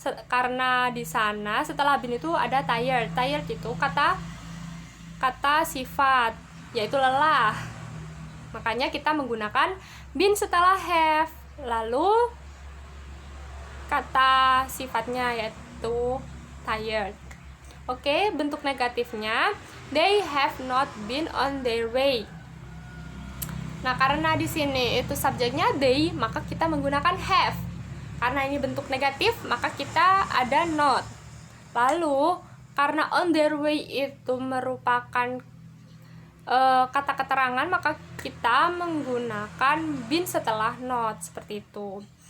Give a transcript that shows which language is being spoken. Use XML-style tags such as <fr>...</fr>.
<id>Karena di sana setelah been itu ada tired. Tired itu kata sifat, yaitu lelah. Makanya kita menggunakan been setelah have, lalu kata sifatnya yaitu tired. Oke, bentuk negatifnya,</id> <en>they have not been on their way.</en> <id>Nah, karena di sini itu subjeknya they, maka kita menggunakan have. Karena ini bentuk negatif, maka kita ada not. Lalu, karena</id> <en>on their way</en> <id>itu merupakan kata keterangan, maka kita menggunakan been setelah not, seperti itu.</id>